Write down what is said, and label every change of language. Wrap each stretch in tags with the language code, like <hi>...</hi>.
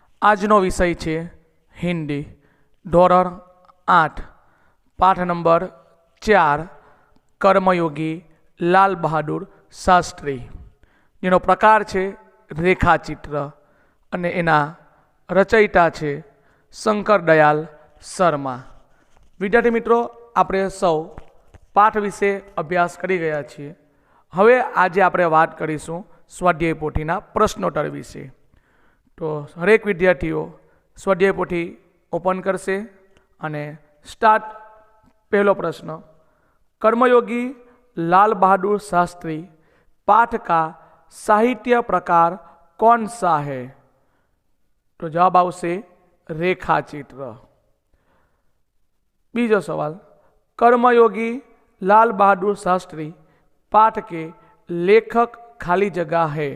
<gu>आजनो विषय है हिंदी धोरण 8 पाठ नंबर 4 कर्मयोगी लाल बहादुर शास्त्री, जेनो प्रकार है रेखाचित्र अने एना रचयिता है शंकर दयाल शर्मा। विद्यार्थी मित्रों, આપણે સૌ પાઠ વિશે અભ્યાસ કરી ગયા છીએ। હવે આજે આપણે વાત કરીશું સ્વાધ્યાય પોથીના પ્રશ્નોત્તર વિશે। તો હરેક વિદ્યાર્થીઓ સ્વાધ્યાય પોથી ઓપન કરશે અને સ્ટાર્ટ। પહેલો પ્રશ્ન,</gu> <hi>कर्मयोगी लाल बहादुर शास्त्री पाठ का साहित्य प्रकार कौन सा है?</hi> <gu>तो जवाब आवशे रेखाचित्र। बीजो सवाल,</gu> <hi>कर्मयोगी लाल बहादुर शास्त्री पाठ के लेखक खाली जगह है?</hi>